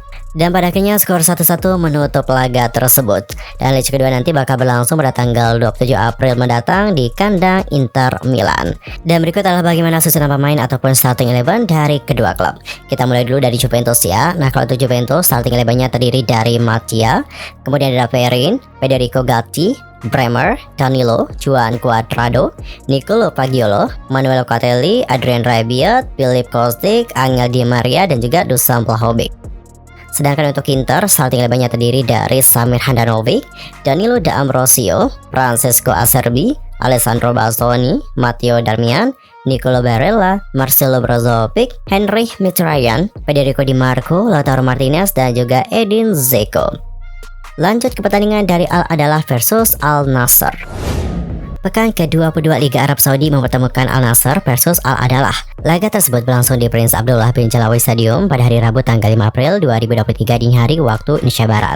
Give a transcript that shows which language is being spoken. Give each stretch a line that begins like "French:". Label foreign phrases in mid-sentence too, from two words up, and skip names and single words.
Indonesian: Dan pada akhirnya skor 1-1 menutup laga tersebut. Dan leg kedua nanti bakal berlangsung pada tanggal 27 April mendatang di kandang Inter Milan. Dan berikut adalah bagaimana susunan pemain ataupun starting 11 dari kedua klub. Kita mulai dulu dari Juventus ya. Nah kalau untuk Juventus starting 11-nya terdiri dari Mattia, kemudian ada Perin, Federico Gatti, Bremer, Danilo, Juan Cuadrado, Nicolo Fagiolo, Manuel Locatelli, Adrien Rabiot, Filip Kostic, Angel Di Maria dan juga Dusan Vlahovic. Sedangkan untuk Inter, starting 11-nya terdiri dari Samir Handanovic, Danilo D'Ambrosio, Francesco Acerbi, Alessandro Bastoni, Matteo Darmian, Nicolo Barella, Marcelo Brozovic, Henrikh Mkhitaryan, Federico Di Marco, Lautaro Martinez dan juga Edin Dzeko. Lanjut ke pertandingan dari Al-Adalah versus Al-Nassr. Pekan ke-22 Liga Arab Saudi mempertemukan Al-Nassr versus Al-Adalah. Laga tersebut berlangsung di Prince Abdullah bin Jalaway Stadium pada hari Rabu tanggal 5 April 2023 dini hari waktu Indonesia Barat.